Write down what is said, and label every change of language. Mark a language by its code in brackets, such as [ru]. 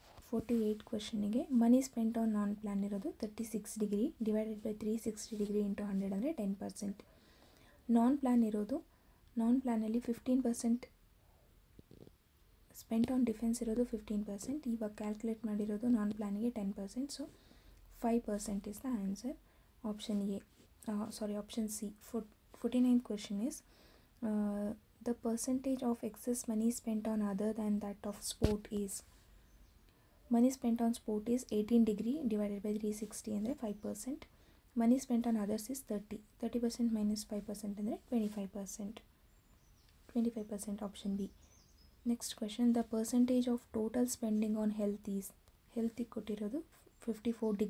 [kn] 48 ಕ್ವೆಶನಿಗೆ [en] money spent on non plan [kn] ಇರೋದು 36 degree, divided by 360 degree into 100 ಅಂದರೆ 10%. ನಾನ್ plan ಇರೋದು, ನಾನ್ ಪ್ಲ್ಯಾನಲ್ಲಿ 15% spent on defence ಇರೋದು 15%. ಇವಾಗ ಕ್ಯಾಲ್ಕುಲೇಟ್ ಮಾಡಿರೋದು ನಾನ್ ಪ್ಲ್ಯಾನಿಗೆ 10%. [en] So 5% is the answer. Option A, option C. 49th question is the percentage of excess money spent on other than that of sport is. Money spent on sport is 18 degree divided by 360 [kn] ಅಂದರೆ [en] 5%. Money spent on others is 30% minus 5% [kn] ಅಂದರೆ [en] 25%. Option B. Next question, the percentage of total spending on health is. [kn] ಹೆಲ್ತಿಗೆ ಕೊಟ್ಟಿರೋದು 54 degree ಅಂತ, [en] divided by 360 degree into 100 [kn] ಅಂದರೆ 15%.